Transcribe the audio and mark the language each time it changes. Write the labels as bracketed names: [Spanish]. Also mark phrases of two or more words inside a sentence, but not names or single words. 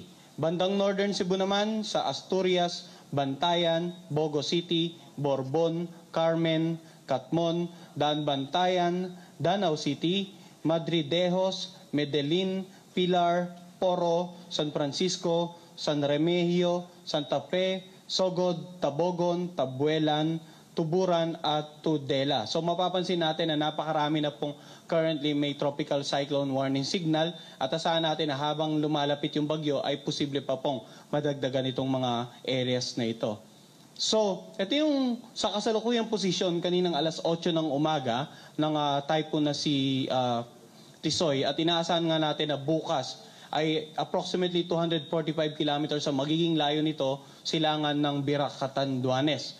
[Filipino] Bandang Northern Cebu naman sa Asturias, Bantayan, Bogo City, Borbon, Carmen, Catmon, Bantayan, Danau City, Madridejos, Medellin, Pilar, Poro, San Francisco, San Remigio, Santa Fe, Sogod, Tabogon, Tabuelan, Tuburan at Tudela. So mapapansin natin na napakarami na pong currently may [English] tropical cyclone warning signal [Filipino] at asahan natin na habang lumalapit yung bagyo ay posible pa pong madagdagan itong mga areas na ito. So, ito yung sa kasalukuyang posisyon kaninang alas 8 ng umaga ng typhoon na si Tisoy at inaasahan nga natin na bukas ay [English] approximately 245 kilometers [Filipino] ang magiging layo nito silangan ng Birac, Catanduanes.